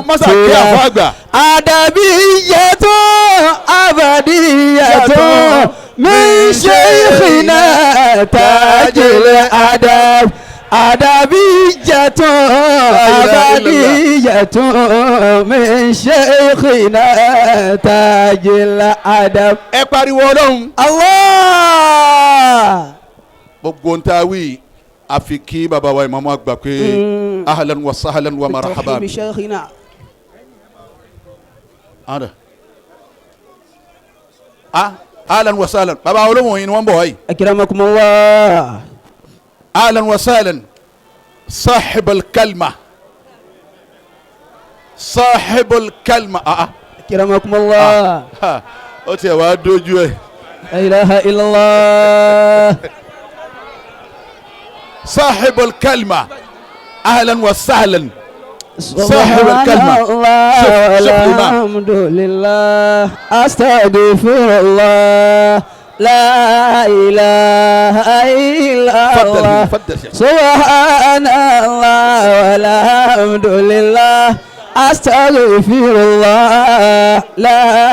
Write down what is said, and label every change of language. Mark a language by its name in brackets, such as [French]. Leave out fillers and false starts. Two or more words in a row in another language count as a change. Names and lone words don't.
[Arabic] أدبية أبدية من شيخنا تاج الأدب أدبية أبدية من شيخنا تاج الأدب. [Yoruba] ẹ pariwo Ọlọ́run. Allah. gbogbo ntaawi àfi kí bàbá wa Imaamu àgbà pé [Arabic] أهلا وسهلا ومرحبا. بترحيب شيخنا. أهلا وسهلا [Yoruba] bàbá olóhùn yìí ni wọ́n bọ̀ wáyé. [Arabic] أكرمكم الله. أهلا وسهلا صاحب الكلمة صاحب الكلمة. أكرمكم الله. [Yoruba] ó tiẹ̀ wá dójú ẹ̀. [Arabic] لا إله إلا الله. صاحب الكلمة أهلا وسهلا. صاحب الكلمة الحمد لله أستغفر الله لا إله إلا الله سبحان الله والحمد لله أستغفر الله لا